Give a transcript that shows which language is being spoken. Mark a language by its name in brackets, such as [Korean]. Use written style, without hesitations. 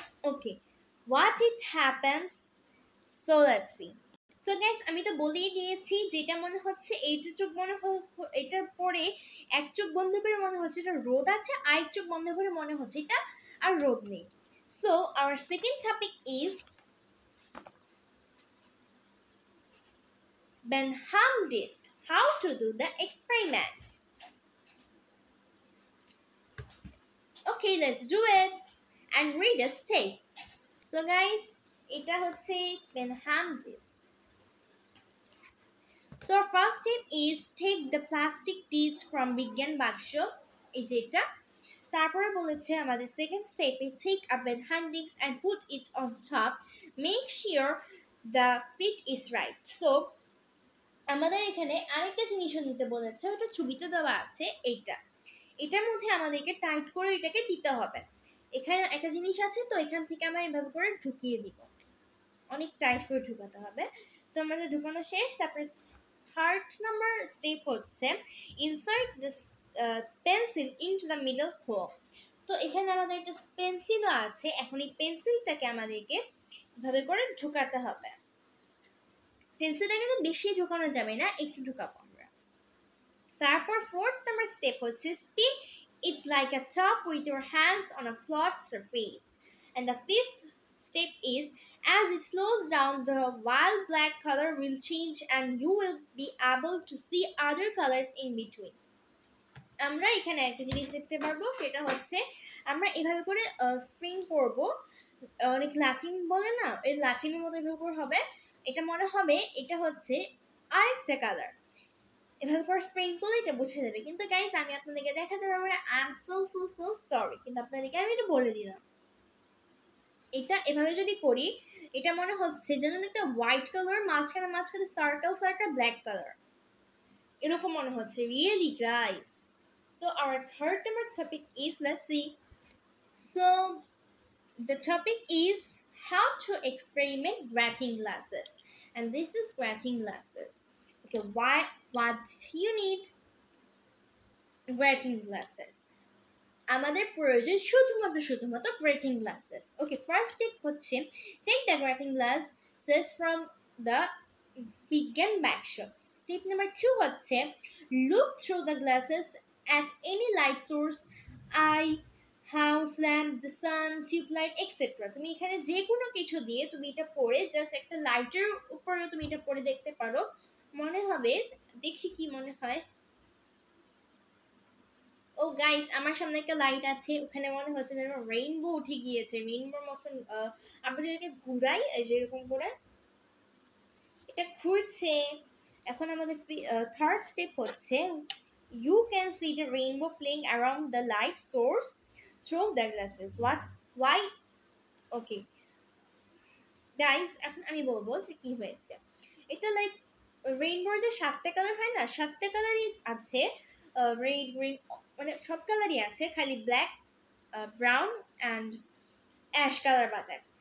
[English] Okay, what it happens, so let's see. [Bangla] তো guys আমি তো বলেই দিয়েছি, যেটা মনে হচ্ছে এইটা চোখ মনে এটা পরে এক চোখ বন্ধ করে মনে হচ্ছে এটা রোদ আছে, আর এক চোখ বন্ধ করে মনে হচ্ছে এটা আর রোদ নেই। [English] So our second topic is Benham disk, how to do the experiment. Okay, let's do it and read a step. So guys, [Bangla] এটা হচ্ছে [English] Benham disk. So our first step is take the plastic disc from বিজ্ঞান বাক্স, [Bangla] এই যেটা। তারপরে বলেছে আমাদের second স্টেপে [English] take a Benham disk and put it on top, make sure the fit is right. [Bangla] So আমাদের এখানে আরেকটা জিনিসও দিতে বলেছে, ওটা ছবিতে দেওয়া আছে, এইটা এটার মধ্যে আমাদেরকে টাইট করে এটাকে দিতে হবে। এখানে একটা জিনিস আছে, তো এখান থেকে আমরা এভাবে করে ঢুকিয়ে দিব, অনেক টাইট করে ঢুকাতে হবে। তো আমাদের ঢুকানো শেষ। [English] তারপরে third number step হচ্ছে insert this pencil into the middle hole. [Bangla] তো এখানে আমাদের একটা পেন্সিলও আছে, এখন এই পেন্সিলটাকে আমাদেরকে এভাবে করে ঢুকাতে হবে। পেন্সিলটা কিন্তু বেশি ঢুকানো যাবে না, একটু ঢুকাবো আমরা। তারপর ফোর্থ নাম্বার স্টেপ হচ্ছে [English] spin it like a top with your hands on a flat surface. And the fifth step is as it slows down, the wild black color will change and you will be able to see other colors in between. [Bangla] আমরা এখানে একটা জিনিস দেখতে পারবো, সেটা হচ্ছে আমরা এভাবে করে স্প্রিং করব, অনেক লাটিন বলে না, এই লাটিনের মতো এভাবে করে হবে, এটা মনে হবে এটা হচ্ছে আরেকটা কালার। এভাবে করে স্প্রিং করলে এটা বুঝে যাবে, কিন্তু গাইস আমি আপনাদেরকে দেখাতে পারবো না, [English] I am so so so sorry, [Bangla] কিন্তু আপনাদেরকে আমি এটা বলে দিলাম। এটা এভাবে যদি করি, এটা মনে হচ্ছে যেন একটা হোয়াইট কালার, মাঝখানে মাঝখানে সার্কেল সার্কেল ব্ল্যাক কালার, এরকম মনে হচ্ছে। [English] Really guys. So our third number topic is, let's see. So the topic is how to experiment graphing glasses, and this is graphing glasses. Okay, what you need? Graphing glasses. [Bangla] আমাদের প্রয়োজন শুধুমাত্র graphing glasses. [English] Okay, first step হচ্ছে take the graphing glasses from the বিজ্ঞান বাক্স. Step number 2 হচ্ছে look through the glasses at any light source, eye, house lamp, the sun, tube light, etc. [Bangla] তুমি এখানে যে কোনো কিছু দিয়ে তুমি এটা পড়ে জাস্ট একটা লাইটের উপরে তুমি এটা পড়ে দেখতে পারো, মনে হবে, দেখি কি মনে হয়। ও গাইস, আমার সামনে একটা লাইট আছে, ওখানে মনে হচ্ছে যেন রেইনবো উঠে গিয়েছে, রেইনবোর মতন। আমরা এটাকে ঘুরাই, যেরকম করে এটা ঘুরছে। এখন আমাদের থার্ড স্টেপ হচ্ছে [English] you can see the rainbow playing around the light source through the glasses. Why? Okay guys, [Bangla] এখন আমি বলবো যে কি হয়েছে। এটা লাইক রেইনবোর যে 7টা কালার হয় না, 7টা কালারই আছে, রেড, গ্রিন, মানে সব কালারই আছে, খালি black, brown and ash colour বাদে।